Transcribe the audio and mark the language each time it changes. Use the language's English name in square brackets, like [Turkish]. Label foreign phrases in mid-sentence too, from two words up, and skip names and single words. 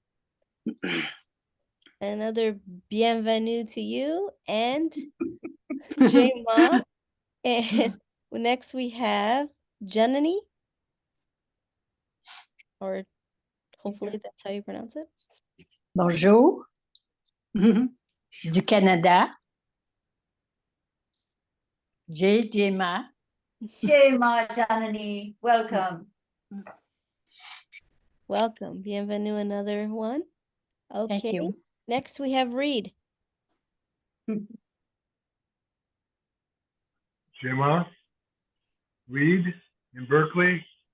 [English] Another bienvenue to you and Jayma. And next we have Janani, or hopefully that's how you pronounce it. [French] Bonjour. Du Canada. [English] Jayma. Jayma, Janani, welcome. Welcome. Bienvenue, another one. Okay. Thank you. Next we have Reed. Jayma, Reed in Berkeley.